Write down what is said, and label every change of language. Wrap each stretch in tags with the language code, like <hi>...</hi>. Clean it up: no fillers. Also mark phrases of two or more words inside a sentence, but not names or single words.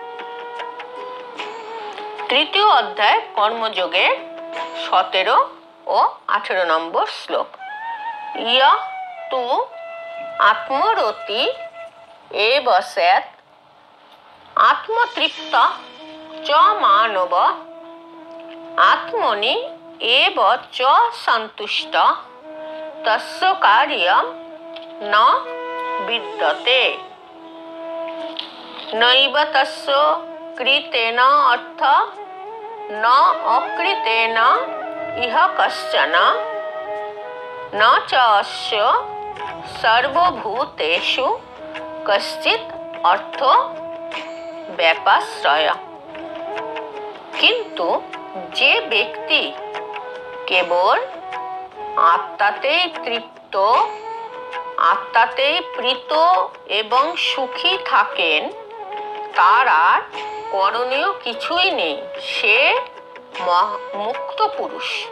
<bn>তৃতীয় অধ্যায় কর্মযোগের 17 ও 18 নম্বর শ্লোক।</bn> <sa>ইয়ঃ তু আত্মরতি এব স্যাৎ আত্মতৃপ্ত চ মানব আত্মনি এব চ সন্তুষ্ট তস্য কার্যম ন বিদ্যতে। নৈব তস্য কৃতেন অর্থ ন অকৃতেন ইহ কশ্চন ন চ অস্য সর্বভূতেষু কশ্চিৎ অর্থ ব্যাপাশ্রয়।</sa> <bn>কিন্তু যে ব্যক্তি কেবল আত্মাতেই তৃপ্ত, আত্মাতেই প্রীত এবং সুখী থাকেন, তার আর করণীয় কিছুই নেই, সে মুক্ত পুরুষ।</bn>